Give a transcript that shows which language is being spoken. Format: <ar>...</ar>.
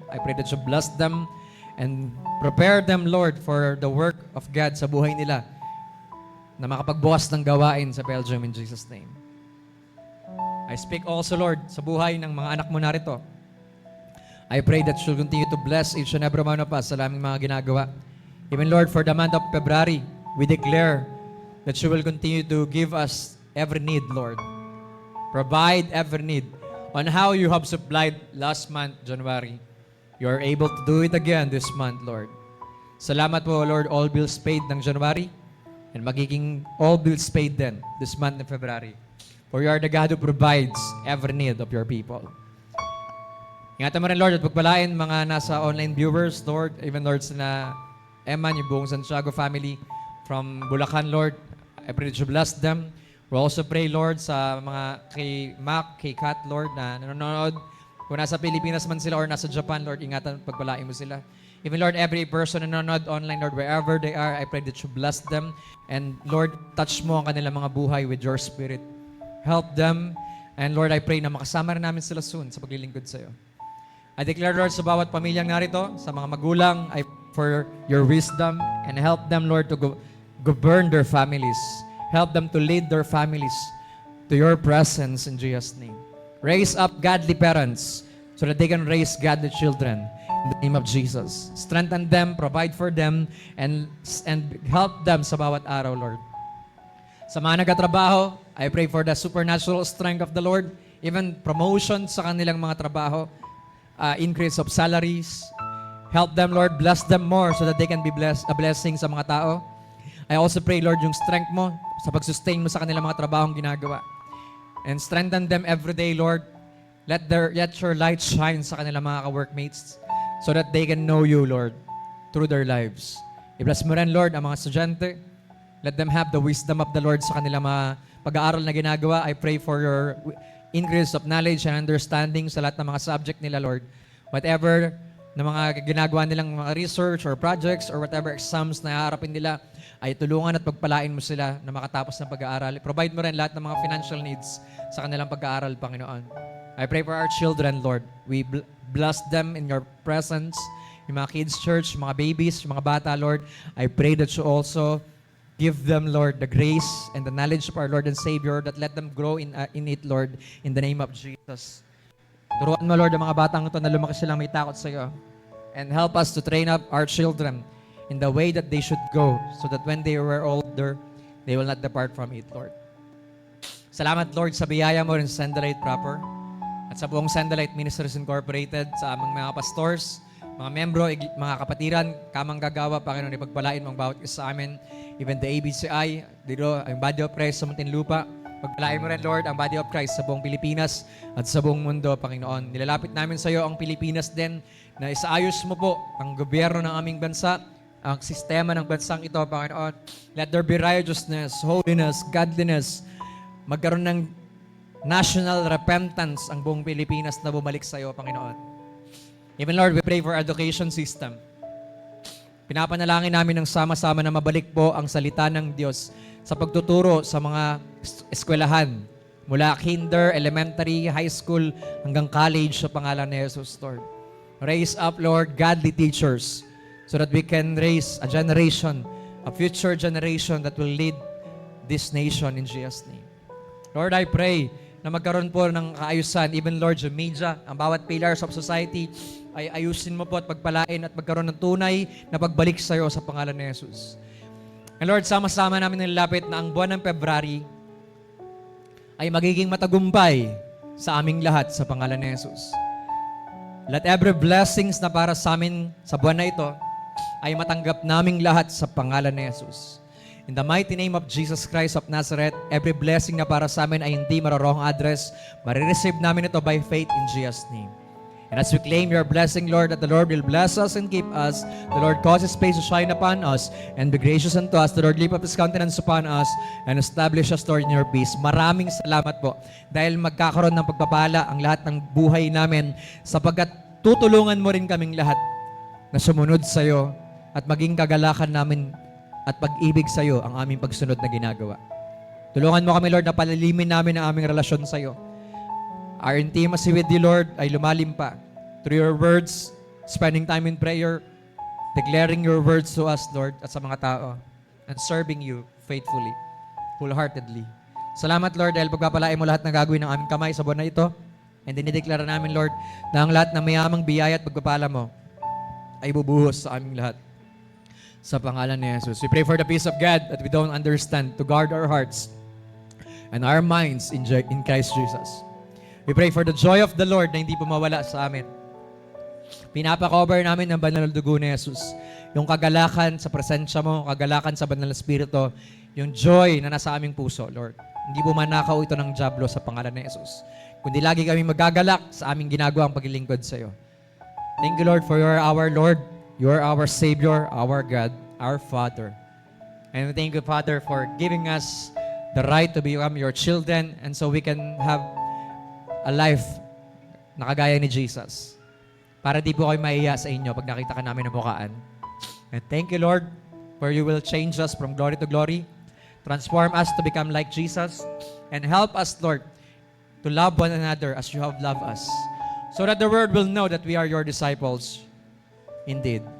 <en>I pray that you bless them and prepare them, Lord, for the work of God</en> <tl>sa buhay nila na makapagbukas ng gawain sa Belgium</tl> <en>in Jesus' name. I speak also,</en> <tl>Lord, sa buhay ng mga anak mo narito.</tl> <en>I pray that you'll continue to bless each and every one of us</en> <tl>sa aming mga ginagawa.</tl> <en>Even, Lord, for the month of February, we declare that you will continue to give us every need, Lord. Provide every need. On how you have supplied last month, January, you are able to do it again this month, Lord.</en> <tl>Salamat po,</tl> <en>Lord, all bills paid ng January and magiging all bills paid then this month of February. For you are the God who provides every need of your people.</en> <tl>Ingatan mo rin, Lord, at pagpalain mga nasa</tl> <en>online viewers, Lord, even, Lord, na Eman,</en> <tl>yung buong</tl> <en>Santiago family from Bulacan, Lord. I pray that you bless them. We also pray, Lord,</en> <tl>sa mga kay Mac, kay Kat, Lord, na nanonood. Kung nasa Pilipinas man sila or nasa Japan, Lord, ingatan, pagpalain mo sila.</tl> <en>Even, Lord, every person</en> <tl>na nanonood</tl> <en>online, Lord, wherever they are, I pray that you bless them. And, Lord, touch</en> <tl>mo ang kanilang mga buhay</tl> <en>with your spirit. Help them. And, Lord, I pray</en> <tl>na makasama rin namin sila soon sa paglilingkod sa iyo.</tl> <en>I declare, Lord,</en> <tl>sa bawat pamilyang narito, sa mga magulang,</tl> <en>I pray for your wisdom and help them, Lord, to govern their families. Help them to lead their families to your presence in Jesus' name. Raise up godly parents so that they can raise godly children in the name of Jesus. Strengthen them, provide for them, and help them</en> <tl>sa bawat araw,</tl> <en>Lord.</en> <tl>Sa mga nagtatrabaho,</tl> <en>I pray for the supernatural strength of the Lord, even promotion</en> <tl>sa kanilang mga trabaho,</tl> <en>increase of salaries. Help them, Lord, bless them more so that they can be a blessing</en> <tl>sa mga tao.</tl> <en>I also pray,</en> <tl>Lord, yung strength mo sa pag-sustain mo sa kanilang mga trabahong ginagawa.</tl> <en>And strengthen them every day, Lord. Let your light shine</en> <tl>sa kanilang mga ka-workmates</tl> <en>so that they can know you, Lord, through their lives.</en> <tl>I-bless mo rin, Lord, ang mga estudyante.</tl> <en>Let them have the wisdom of the Lord</en> <tl>sa kanilang mga pag-aaral na ginagawa.</tl> <en>I pray for your increase of knowledge and understanding</en> <tl>sa lahat ng mga subject nila,</tl> <en>Lord.</en> <tl>Whatever na mga ginagawa nilang mga</tl> <en>research or projects or whatever exams</en> <tl>na haharapin nila, ay tulungan at pagpalain mo sila na makatapos ng pag-aaral. Provide mo rin lahat ng mga financial needs sa kanilang pag-aaral, Panginoon.</tl> <en>I pray for our children, Lord. We bless them in your presence.</en> <tl>Yung mga kids church, mga babies, yung mga bata, Lord.</tl> <en>I pray that you also give them, Lord, the grace and the knowledge of our Lord and Savior that let them grow in it, Lord, in the name of Jesus.</en> <tl>Turuan mo, Lord, ang mga batang ito na lumaki silang may takot sa iyo.</tl> <en>And help us to train up our children in the way that they should go so that when they were older, they will not depart from it, Lord.</en> <tl>Salamat, Lord, sa biyaya mo rin sa Sandalite proper at sa buong Sandalite Ministries Incorporated, sa aming mga pastors, mga membro, mga kapatiran, kamang gagawa, Panginoon, ipagpalain mong bawat isa sa amin. Even the ABCI, dito, ang Body of Christ sa Muntinlupa, pagpalain mo rin, Lord, ang Body of Christ sa buong Pilipinas at sa buong mundo, Panginoon. Nilalapit namin sa iyo ang Pilipinas din na isaayos mo po ang gobyerno ng aming bansa, ang sistema ng bansang ito, Panginoon.</tl> <en>Let there be righteousness, holiness, godliness.</en> <tl>Magkaroon ng</tl> <en>national repentance</en> <tl>ang buong Pilipinas na bumalik sa iyo, Panginoon.</tl> <en>Even, Lord, we pray for education system.</en> <tl>Pinapanalangin namin ng sama-sama na mabalik po ang salita ng Diyos sa pagtuturo sa mga eskwelahan mula kinder, elementary, high school, hanggang college sa pangalan ni Jesus, Lord.</tl> <en>Raise up, Lord, godly teachers so that we can raise a generation, a future generation that will lead this nation in Jesus' name.</en> <tl>Lord, I pray na magkaroon po ng kaayusan, even, Lord, yung media, ang bawat</tl> <en>pillars of society,</en> <tl>ay ayusin mo po at pagpalain at magkaroon ng tunay na pagbalik sa iyo sa pangalan ni Jesus. And Lord, sama-sama namin nilapit na ang buwan ng February ay magiging matagumpay sa aming lahat sa pangalan ni Jesus.</tl> <en>Let every blessings</en> <tl>na para sa amin sa buwan na ito ay matanggap naming lahat sa pangalan ni Jesus.</tl> <en>In the mighty name of Jesus Christ of Nazareth, every blessing</en> <tl>na para sa amin ay hindi marorong address, marireceive namin ito</tl> <en>by faith in Jesus' name. And as we claim your blessing, Lord, that the Lord will bless us and keep us, the Lord cause His face to shine upon us and be gracious unto us, the Lord lift up His countenance upon us and establish us, Lord, in your peace.</en> <tl>Maraming salamat po dahil magkakaroon ng pagpapala ang lahat ng buhay namin sapagkat tutulungan mo rin kaming lahat na sumunod sa iyo at maging kagalakan namin at pag-ibig sa iyo ang aming pagsunod na ginagawa. Tulungan mo kami, Lord, na palalimin namin ang aming relasyon sa iyo.</tl> <en>Our intimacy with you, Lord,</en> <tl>ay lumalim pa</tl> <en>through your words, spending time in prayer, declaring your words to us, Lord,</en> <tl>at sa mga tao,</tl> <en>and serving you faithfully, wholeheartedly.</en> <tl>Salamat, Lord, dahil pagpapalain mo lahat ng gagawin ng aming kamay sa buwan na ito. And dinideklara namin, Lord, na ang lahat ng mayamang biyaya at pagpapala mo ay bubuhos sa aming lahat. Sa pangalan ni Jesus.</tl> <en>We pray for the peace of God that we don't understand to guard our hearts and our minds in Christ Jesus. We pray for the joy of the Lord</en> <tl>na hindi pumawala sa amin. Pinapa-cover namin ng banal na dugo ni Jesus. Yung kagalakan sa presensya mo, kagalakan sa banal na Espiritu, yung joy na nasa aming puso, Lord. Hindi bumanakaw ito ng dyablo sa pangalan ni Jesus. Kundi lagi kami magagalak sa aming ginagawang paglilingkod sa iyo.</tl> <en>Thank you, Lord, for you are our Lord. You are our Savior, our God, our Father. And we thank you, Father, for giving us the right to become your children and so we can have a life</en> <tl>na kagaya ni Jesus. Para di po kayo maiya sa inyo pag nakita ka namin ng mukhaan.</tl> <en>And thank you, Lord, for you will change us from glory to glory, transform us to become like Jesus, and help us, Lord, to love one another as you have loved us, so that the world will know that we are your disciples indeed.</en>